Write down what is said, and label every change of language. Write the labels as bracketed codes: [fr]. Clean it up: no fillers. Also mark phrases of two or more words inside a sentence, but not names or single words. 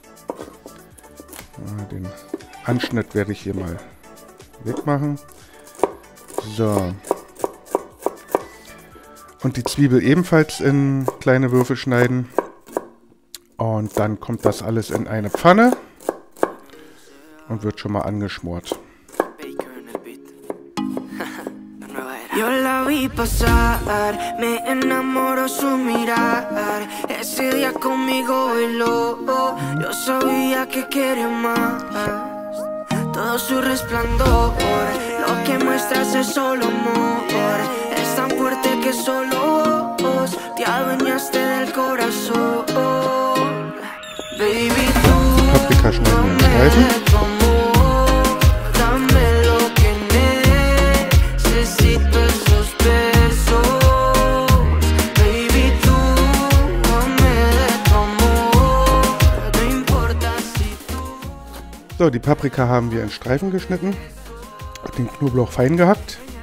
[de] Den Anschnitt werde ich hier mal wegmachen. So. Und die Zwiebel ebenfalls in kleine Würfel schneiden. Und dann kommt das alles in eine Pfanne und wird schon mal angeschmort. [es] Yo la vi pasar, me enamoró su mirar. Ese día conmigo bailó, yo sabía que quiere más. Todo su resplandor, lo que muestras es solo amor. Es tan fuerte que solo vos te adueñaste del corazón. Baby, tú [de] Paprika schneiden wir in Streifen. So, die Paprika haben wir in Streifen geschnitten, den Knoblauch fein gehackt.